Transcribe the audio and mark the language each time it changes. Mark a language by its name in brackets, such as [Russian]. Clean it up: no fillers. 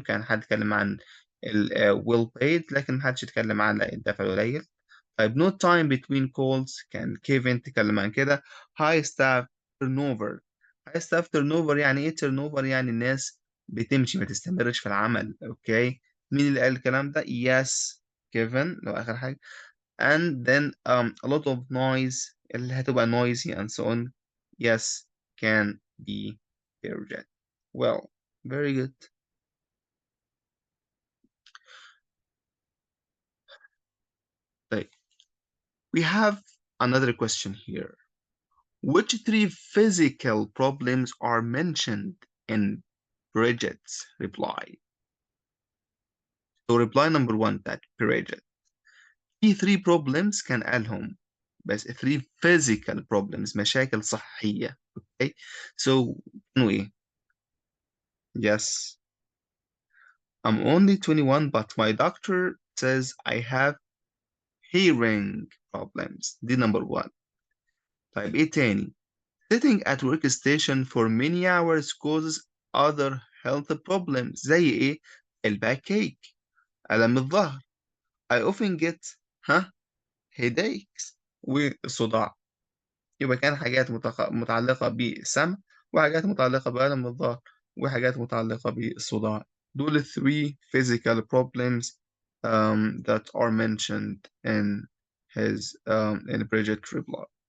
[Arabic] كان حد اتكلم عن well paid لكن ما حدش اتكلم على الدفع القليل. طيب no time between calls كان كيفن تكلم عن كده. [English] high staff turnover. [Arabic] high staff turnover يعني ايه turnover؟ يعني الناس بتمشي ما تستمرش في العمل. اوكي. مين اللي قال الكلام ده؟ yes كيفن لو اخر حاجة. [English] and then a lot of noise اللي هتبقى noisy and so on. yes can be Peugeot. Well, very good. طيب, we have another question here. Which 3 physical problems are mentioned in Bridget's reply. So reply number 1 بتاعت Bridget. [Arabic] في 3 problems كان قالهم، بس 3 physical problems، مشاكل صحية. [English] Okay. [Arabic] So كانوا إيه؟ Yes. [English] I'm only 21 but my doctor says I have hearing problems. دي number 1. طيب إيه تاني؟ Sitting at workstation for many hours causes other health problems. [Arabic] زي إيه؟ الباكيك، ألم الظهر. [English] I often get headaches والصداع. [Arabic] يبقى كان حاجات متعلقة بالسمع، وحاجات متعلقة بألم الظهر، وحاجات متعلقة بالصداع. [English] دول ال 3 physical problems that are mentioned in his in Bridget's reply.